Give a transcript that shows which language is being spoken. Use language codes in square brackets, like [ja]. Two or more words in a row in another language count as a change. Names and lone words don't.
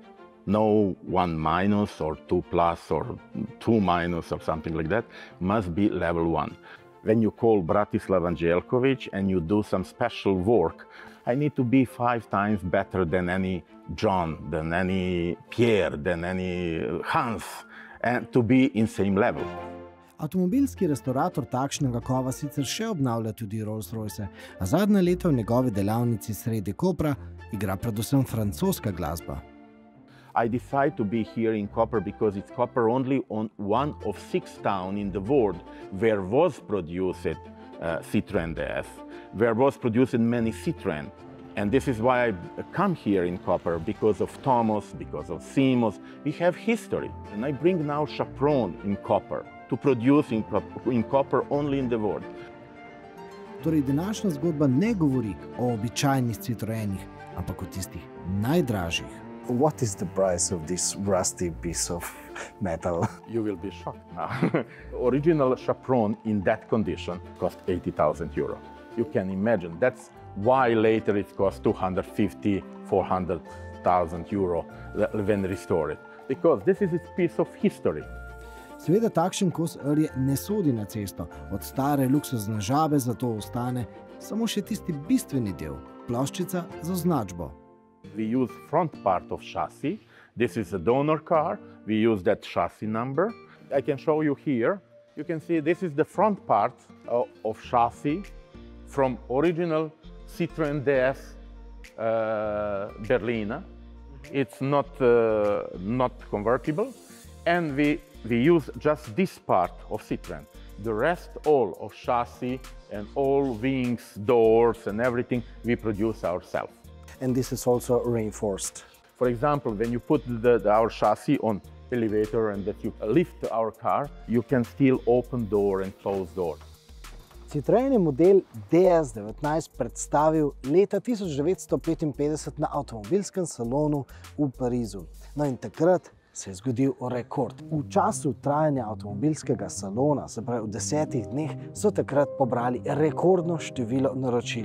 [en] No 1 minus or 2 plus or 2 minus or something like that, must be level 1. When you call Bratislav Anđelković and you do some special work, I need to be 5 times better than any John, than any Pierre, than any Hans, and to be in same level. [sl] Avtomobilski restaurator takšnega kova sicer še obnavlja tudi Rolls-Royce, a zadnja leta v njegovi delavnici sredi Kopra igra predvsem francoska glasba. [en] I decided to be here in Koper because it's Koper only on one of 6 towns in the world where was produced Citroen DS, where was produced many Citroen. And this is why I come here in Koper, because of Tomos, because of Cimos. We have history. And I bring now Chaperon in Koper to produce in Koper only in the world. [sl] Torej, današnja zgodba ne govori o običajnih Citroenih, ampak o tistih najdražjih. [en] What is the price of this rusty piece of metal? You will be shocked now. Original Chaperon in that condition cost 80,000 euro. You can imagine. That's why later it costs 250, 400,000 euro when restored. Because this is a piece of history. [sl] Seveda takšen kos rje ne sodi na cesto. Od stare luksuzne žabe zato ostane samo še tisti bistveni del, ploščica z označbo. [en] We use front part of chassis. This is a donor car. We use that chassis number. I can show you here. You can see this is the front part of chassis from original Citroen DS Berlina. It's not convertible. And we use just this part of Citroen. The rest all of chassis and all wings, doors and everything we produce ourselves. And this is also reinforced. For example, when you put our chassis on elevator and that you lift our car, you can still open door and close door. [sl] Citroen je model DS19 predstavil leta 1955 na avtomobilskem salonu v Parizu. No in takrat se je zgodil rekord. V času trajanja avtomobilskega salona, se pravi v 10 dneh, so takrat pobrali rekordno število naročil.